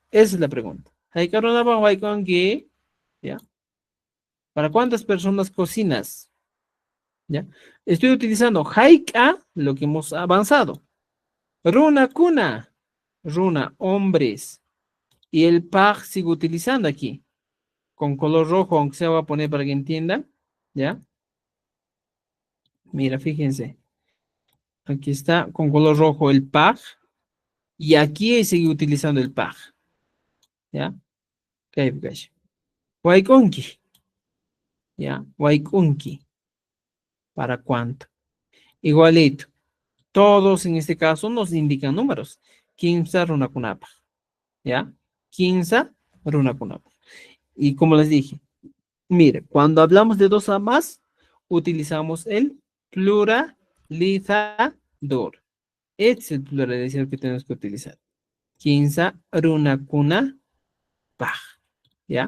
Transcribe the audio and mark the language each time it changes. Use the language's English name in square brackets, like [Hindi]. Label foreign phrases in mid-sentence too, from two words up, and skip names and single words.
[Spanish] Esa es la pregunta. [Quechua] Haikarunapaj waikunki. [Spanish] ¿Ya? ¿Para cuántas personas cocinas? ¿Ya? Estoy utilizando haika, lo que hemos avanzado. [Quechua] Runa kuna, runa, [Spanish] hombres. Y el paj sigo utilizando aquí. Con color rojo, aunque se va a poner para que entienda. ¿Ya? Mira, fíjense. Aquí está con color rojo el paj. Y aquí sigue utilizando el paj. ¿Ya? Waikunki. ¿Ya? Waikunki. ¿Para cuánto? Igualito. Todos en este caso nos indican números. 15 runakunapa. ¿Ya? 15 runakunapa. Y como les dije, mire, cuando hablamos de dos a más, utilizamos el pluralizador. Este es el pluralizador que tenemos que utilizar. 15 runakuna paj. ¿Ya?